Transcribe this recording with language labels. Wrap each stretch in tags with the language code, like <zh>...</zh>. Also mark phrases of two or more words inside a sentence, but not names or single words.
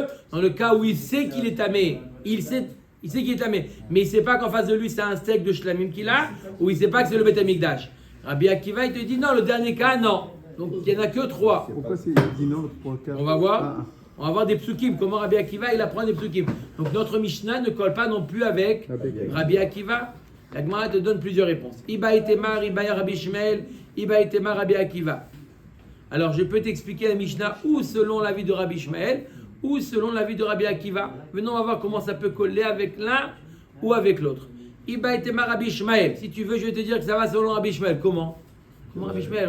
<fr>Dans le cas où il sait qu'il est tamé, il sait qu'il est tamé, mais il ne sait pas qu'en face de lui c'est un steak de shlamim qu'il a, ou il ne sait pas que c'est le</fr> <he>בית המקדש.</he> <fr>Rabbi Akiva il te dit non, le dernier cas non. Donc il n'y en a que 3. Pourquoi il dit non pour le cas? On va voir. On va voir des psukim. Comment Rabbi Akiva il apprend des psukim. Donc notre Mishnah ne colle pas non plus avec Rabbi Akiva. La Gemara te donne plusieurs réponses.</fr> <arc>איבעית אימא, איבעית רבי שמואל, איבעית אימא רבי עקיבא.</arc> <fr>Alors je peux t'expliquer la Mishnah ou selon l'avis de Rabbi Shmuel ou selon l'avis de Rabbi Akiva. Venons, on va voir comment ça peut coller avec l'un ou avec l'autre.</fr> <arc>איבעית אימא</arc> <fr>Rabbi Shmuel. Si tu veux, je vais te dire que ça va selon Rabbi Shmuel. Comment Rabbi Shmuel?</fr>